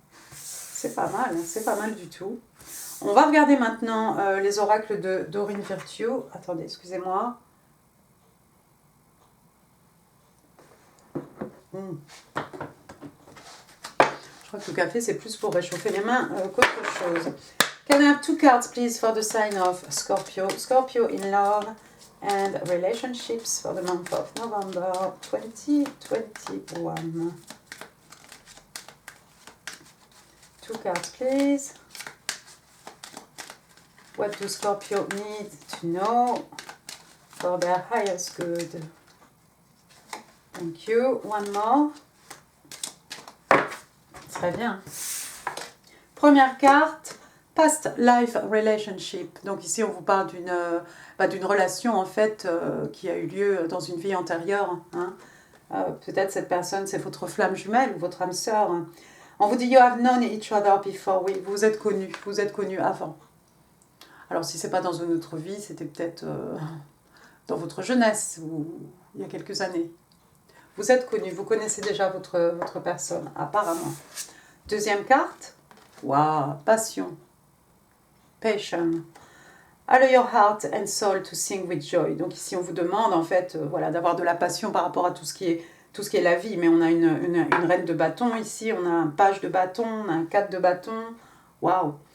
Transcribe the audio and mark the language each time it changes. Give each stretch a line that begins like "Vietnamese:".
French: C'est pas mal du tout. On va regarder maintenant les oracles de Doreen Virtue. Attendez, excusez-moi. Je crois que le café, c'est plus pour réchauffer les mains qu'autre chose.
English: Can I have 2 cards, please, for the sign of Scorpio? Scorpio in love and relationships for the month of November 2021. 2 cards, please. What do Scorpio need to know for their highest good? Thank you. One more.
French: Très bien. Première carte,
English: Past life relationship.
French: Donc ici, on vous parle d'une relation en fait qui a eu lieu dans une vie antérieure. Hein. Peut-être cette personne, c'est votre flamme jumelle ou votre âme sœur. On vous dit
English: you have known each other before.
French: Oui, vous êtes connus avant. Alors si c'est pas dans une autre vie, c'était peut-être dans votre jeunesse ou il y a quelques années. Vous êtes connus, vous connaissez déjà votre personne, apparemment. Deuxième carte. Waouh, passion. Passion.
English: Allow your heart and soul to sing with joy.
French: Donc ici, on vous demande en fait voilà, d'avoir de la passion par rapport à tout ce qui est la vie. Mais on a une reine de bâton ici, on a un page de bâton, on a un 4 de bâton. Waouh.